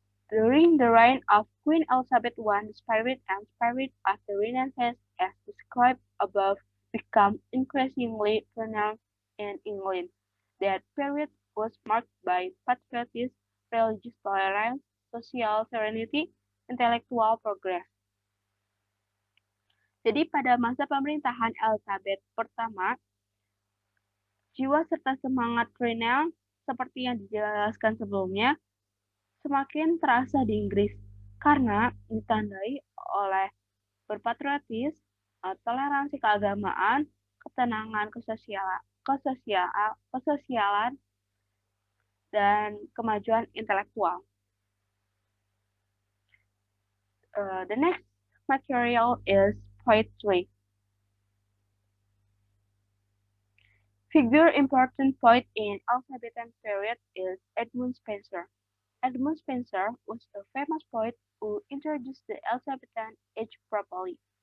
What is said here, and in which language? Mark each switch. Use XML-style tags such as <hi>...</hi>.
<en>During the reign of Queen Elizabeth I, the spirit of the Renaissance, as described above, became increasingly pronounced in England. That period was marked by patriotism, religious tolerance, social serenity, intellectual progress.</en> <id>Jadi pada masa pemerintahan Elizabeth pertama, jiwa serta semangat Renaissance seperti yang dijelaskan sebelumnya semakin terasa di Inggris karena ditandai oleh berpatriotis, toleransi keagamaan, ketenangan kesosialan, dan kemajuan intelektual.</id> <en>The next material is poetry. Figure important poet in Elizabethan period is Edmund Spenser. Edmund Spenser was a famous poet who introduced the Elizabethan age properly.</en>